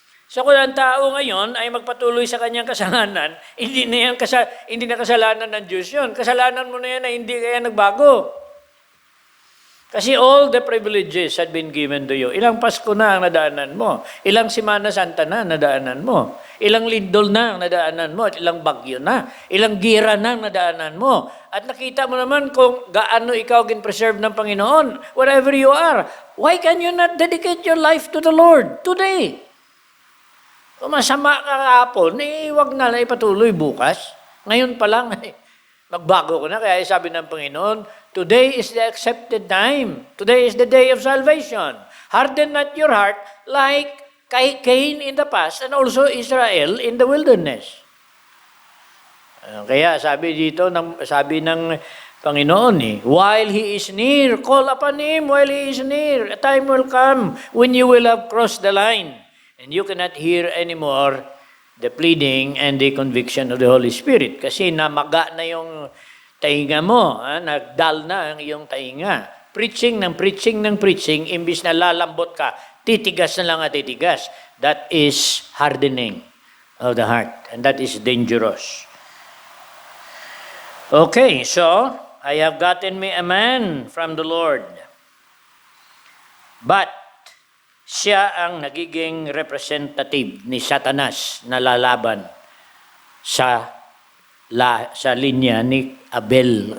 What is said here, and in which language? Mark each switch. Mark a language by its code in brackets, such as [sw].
[tl] So kung ang tao ngayon ay magpatuloy sa kanyang kasalanan, hindi na kasalanan ng Diyos yun. Kasalanan mo na yan na hindi kaya nagbago. [en] Kasi all the privileges had been given to you. [tl] Ilang Pasko na ang nadaanan mo. Ilang Semana Santa na ang nadaanan mo. Ilang lindol na ang nadaanan mo. At ilang bagyo na. Ilang gira na ang nadaanan mo. At nakita mo naman kung gaano ikaw gin-preserve ng Panginoon. [en] Wherever you are. Why can you not dedicate your life to the Lord today? [tl] Kung masama ka kahapon, huwag na lang ipatuloy bukas. Ngayon pa lang, magbago ko na. Kaya sabi ng Panginoon, [en] today is the accepted time. Today is the day of salvation. Harden not your heart like Cain in the past and also Israel in the wilderness. [tl] Kaya sabi dito, sabi ng Panginoon, [en] while He is near, call upon Him while He is near. A time will come when you will have crossed the line and you cannot hear anymore the pleading and the conviction of the Holy Spirit. [tl] Kasi namaga na yung tainga mo, nagdal na ang iyong tainga. Preaching, imbis na lalambot ka, titigas na lang at titigas. [en] That is hardening of the heart. And that is dangerous. Okay, so, I have gotten me a man from the Lord. [tl] But, siya ang nagiging representative ni Satanas na lalaban sa linya ni Abel.